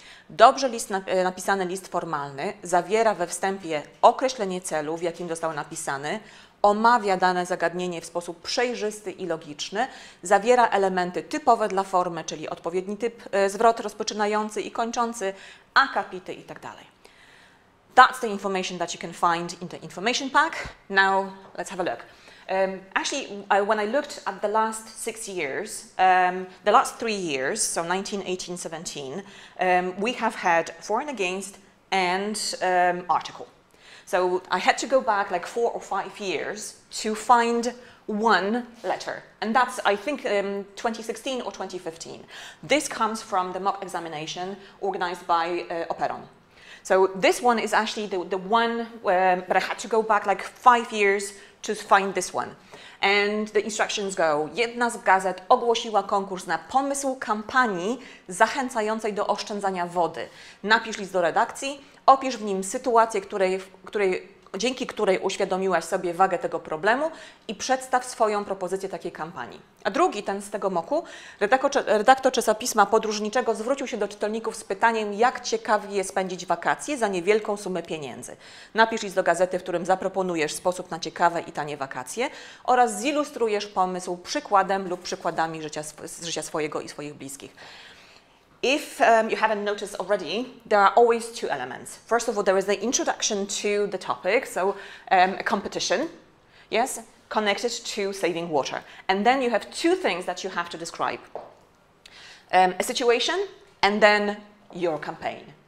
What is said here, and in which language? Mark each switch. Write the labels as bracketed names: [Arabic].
[Polish] Dobrze napisany list formalny zawiera we wstępie określenie celu, w jakim został napisany, omawia dane zagadnienie w sposób przejrzysty i logiczny, zawiera elementy typowe dla formy, czyli odpowiedni typ, zwrot rozpoczynający i kończący, akapity itd. [English] That's the information that you can find in the information pack. Now, let's have a look. Actually, when I looked at the last 6 years, the last 3 years, so 19, 18, 17, we have had for and against and article. So I had to go back like 4 or 5 years to find one letter. And that's, I think, 2016 or 2015. This comes from the mock examination organized by Operon. So this one is actually the one but I had to go back like 5 years to find this one. And the instructions go: [Polish] jedna z gazet ogłosiła konkurs na pomysł kampanii zachęcającej do oszczędzania wody. Napisz list do redakcji, opisz w nim sytuację, dzięki której uświadomiłaś sobie wagę tego problemu i przedstaw swoją propozycję takiej kampanii. A drugi, ten z tego moku, redaktor czasopisma podróżniczego zwrócił się do czytelników z pytaniem, jak ciekawie jest spędzić wakacje za niewielką sumę pieniędzy. Napisz list do gazety, w którym zaproponujesz sposób na ciekawe i tanie wakacje oraz zilustrujesz pomysł przykładem lub przykładami z życia swojego i swoich bliskich. [English] If you haven't noticed already, there are always two elements. First of all, there is the introduction to the topic, so a competition, yes, connected to saving water. And then you have two things that you have to describe. A situation and then your campaign.